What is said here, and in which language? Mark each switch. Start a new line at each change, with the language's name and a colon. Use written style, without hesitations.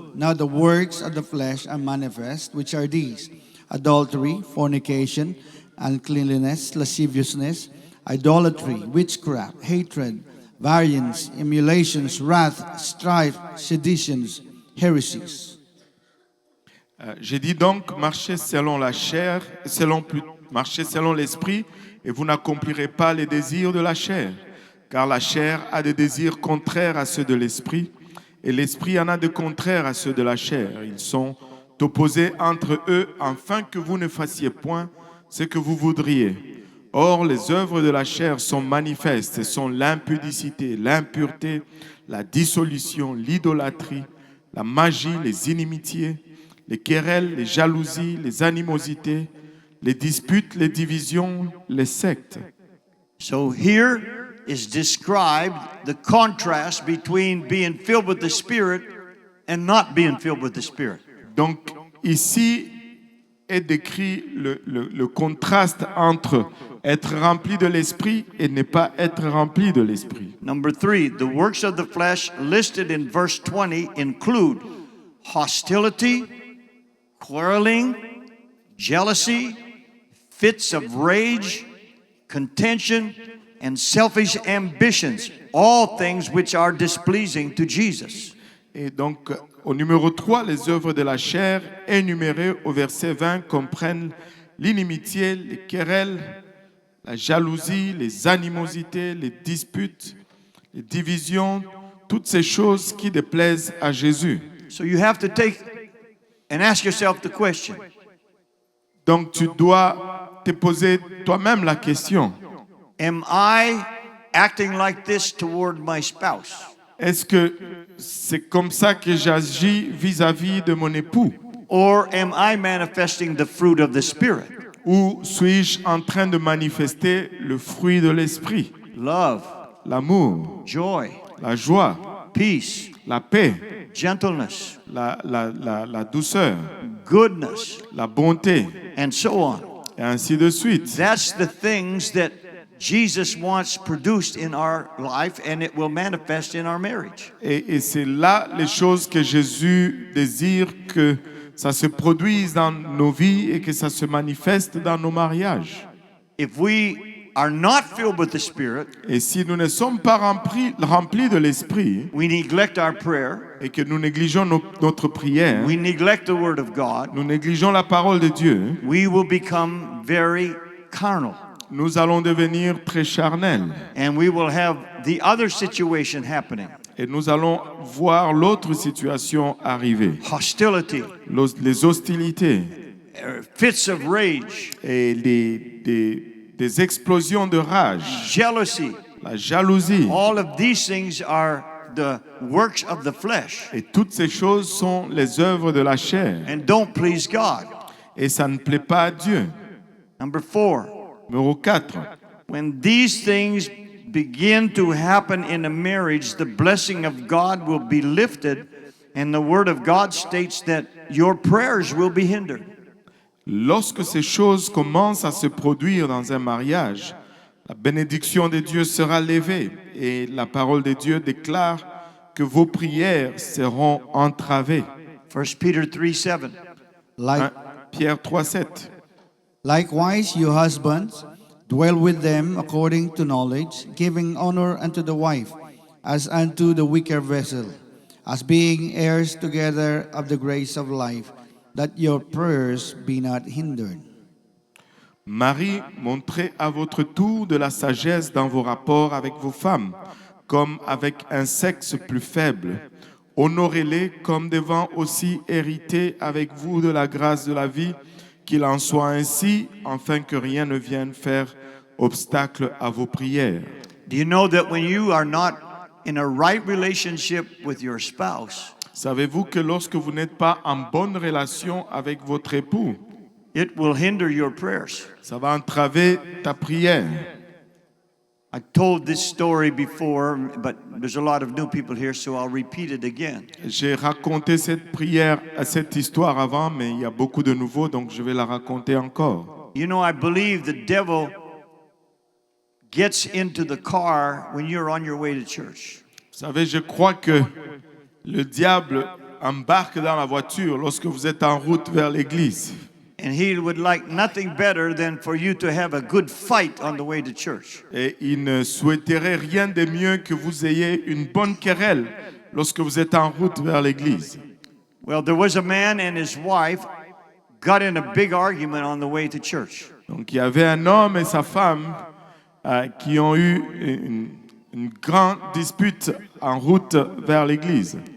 English: Now the works of the flesh are manifest, which are these: adultery, fornication, uncleanness, lasciviousness, idolatry, witchcraft, hatred, variance, emulations, wrath, strife, seditions, heresies.
French: J'ai dit donc, marchez selon la chair, marchez selon l'esprit, et vous n'accomplirez pas les désirs de la chair. Car la chair a des désirs contraires à ceux de l'esprit, et l'esprit en a de contraires à ceux de la chair. Ils sont opposés entre eux, afin que vous ne fassiez point ce que vous voudriez. Or, les œuvres de la chair sont manifestes, et sont l'impudicité, l'impureté, la dissolution, l'idolâtrie, la magie, les inimitiés, les querelles, les jalousies, les animosités, les disputes, les divisions, les sectes.
English: So here is described the contrast between being filled with the Spirit and not being filled with the Spirit.
French: Donc ici est décrit le contraste entre être rempli de l'esprit et ne pas être rempli de l'esprit.
English: Number three, the works of the flesh listed in verse 20 include hostility, quarreling, jealousy, fits of rage, contention, and selfish ambitions, all things which are displeasing to Jesus.
French: Et donc, au numéro 3, les œuvres de la chair, énumérées au verset 20, comprennent l'inimitié, les querelles, la jalousie, les animosités, les disputes, les divisions, toutes ces choses qui déplaisent à Jésus.
English: So you have to take and ask yourself the question,
French: Donc, tu dois te poser toi-même la question.
English: am I acting like this toward my spouse?
French: Est-ce que c'est comme ça que j'agis vis-à-vis de mon époux?
English: Or am I manifesting the fruit of the Spirit?
French: Ou suis-je en train de manifester le fruit de l'esprit?
English: Love,
French: L'amour,
English: joy,
French: la joie,
English: peace,
French: la paix,
English: gentleness,
French: la douceur,
English: goodness,
French: la bonté,
English: and so on.
French: et ainsi de suite.
English: That's the things that Jesus wants produced in our life, and it will manifest in our marriage.
French: Et c'est là les choses que Jésus désire que ça se produise dans nos vies et que ça se manifeste dans nos mariages.
English: If we are not filled with the Spirit,
French: Et si nous ne sommes pas remplis de l'esprit
English: we neglect our prayer,
French: et que nous négligeons notre prière,
English: we neglect the Word of God,
French: nous négligeons la parole de Dieu,
English: we will become very carnal.
French: nous allons devenir très charnels
English: And we will have the other situation happening.
French: et nous allons voir l'autre situation arriver.
English: Hostility,
French: Les hostilités
English: fits of rage,
French: et des explosions de rage,
English: jealousy.
French: la jalousie.
English: All of these things are the works of the flesh
French: Et toutes ces choses sont les œuvres de la chair.
English: and don't please God.
French: Et ça ne plaît pas à Dieu.
English: Number 4,
French: Numéro 4.
English: when these things begin to happen in a marriage, the blessing of God will be lifted, and the Word of God states that your prayers will be hindered.
French: Lorsque ces choses commencent à se produire dans un mariage, la bénédiction de Dieu sera levée et la parole de Dieu déclare que vos prières seront entravées.
English: 1 Peter 3:7. Like,
French: Pierre 3,7.
English: likewise, you husbands, dwell with them according to knowledge, giving honor unto the wife, as unto the weaker vessel, as being heirs together of the grace of life, that your prayers be not hindered.
French: Marie, montrez à votre tour de la sagesse dans vos rapports avec vos femmes, comme avec un sexe plus faible. Honorez-les comme devant aussi hériter avec vous de la grâce de la vie, qu'il en soit ainsi, afin que rien ne vienne faire obstacle à vos prières.
English: Do you know that when you are not in a right relationship with your spouse,
French: Savez-vous que lorsque vous n'êtes pas en bonne relation avec votre époux,
English: it will hinder your prayers?
French: ça va entraver ta prière?
English: I told this story before, but there's a lot of new people here, so I'll repeat it again.
French: J'ai raconté cette histoire avant, mais il y a beaucoup de nouveaux, donc je vais la raconter encore.
English: You know, I believe the devil gets into the car when you're on your way to church.
French: Vous savez, je crois que le diable embarque dans la voiture lorsque vous êtes en route vers l'église.
English: And he would like nothing better than for you to have a good fight on the way to church.
French: Et il ne souhaiterait rien de mieux que vous ayez une bonne querelle lorsque vous êtes en route vers l'église.
English: Well, there was a man and his wife got in a big argument on the way to church.
French: Donc il y avait un homme et sa femme qui ont eu une grande dispute en route vers l'église.